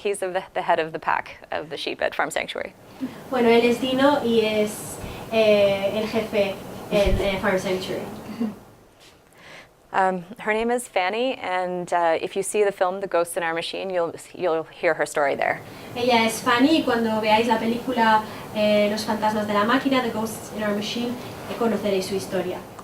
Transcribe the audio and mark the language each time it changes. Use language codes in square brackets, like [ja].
[en] He's the head of the pack of the sheep at Farm Sanctuary. [es] Bueno, él es Dino y es el jefe en Farm Sanctuary. [en] Her name is Fanny, and if you see the film The Ghosts in Our Machine, you'll hear her story there. [es] Ella es Fanny y cuando veáis la película Los fantasmas de la máquina, The Ghosts in Our Machine, conoceréis su historia.